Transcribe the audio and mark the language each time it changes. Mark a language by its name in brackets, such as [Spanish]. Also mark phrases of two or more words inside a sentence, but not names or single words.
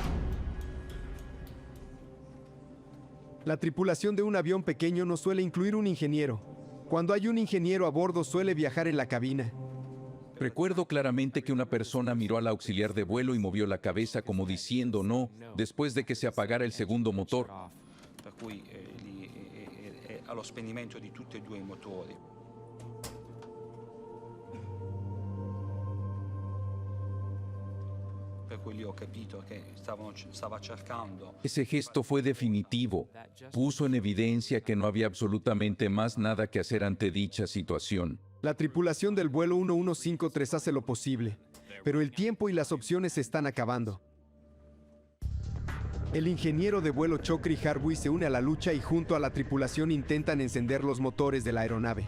[Spanish] La tripulación de un avión pequeño no suele incluir un ingeniero. Cuando hay un ingeniero a bordo, suele viajar en la cabina. Recuerdo claramente que una persona miró al auxiliar de vuelo y movió la cabeza como diciendo no, después de que se apagara el segundo motor. [Italian] Per cui allo spegnimento di tutti e due i motori. Per cui lì ho capito che stava cercando. [Spanish] Ese gesto fue definitivo. Puso en evidencia que no había absolutamente más nada que hacer ante dicha situación. La tripulación del vuelo 1153 hace lo posible, pero el tiempo y las opciones se están acabando. El ingeniero de vuelo Chokri Harbuy se une a la lucha y junto a la tripulación intentan encender los motores de la aeronave.